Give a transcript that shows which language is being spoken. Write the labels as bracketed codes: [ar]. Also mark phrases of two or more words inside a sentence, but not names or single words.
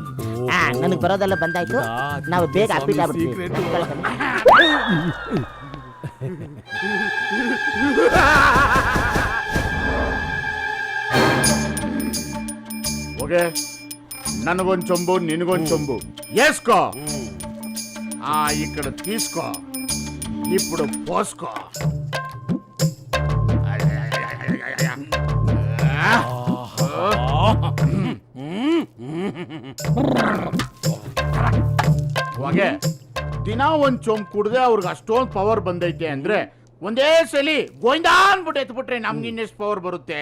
[kn] ನನಗೆ ಬರೋದೆಲ್ಲ ಬಂದಾಯ್ತು, ನಾವು ಬೇಗ ಅಪ್ಪಿಟ್ ಆಗ್ಬಿಡ್ತೀವಿ. ಓಕೆ, ನನಗೊಂದು ಚೊಂಬು, ನಿನಗೊಂದು ಚೊಂಬು. [te] ఏసుకో. ఇక్కడ తీసుకో, ఇప్పుడు పోసుకో. [kn] ಹೊಗೆ ದಿನ ಒಂದ್ ಚೊಂಬು ಕುಡ್ದೆ ಅವ್ರಿಗೆ ಅಷ್ಟೊಂದು ಪವರ್ ಬಂದೈತೆ ಅಂದ್ರೆ ಒಂದೇ ಸಲಿ ಗೋವಿಂದ ಅನ್ಬಿಟ್ಟು ಎತ್ಬಿಟ್ರೆ ನಮ್ಗೆ ಇನ್ನೆಷ್ಟು ಪವರ್ ಬರುತ್ತೆ?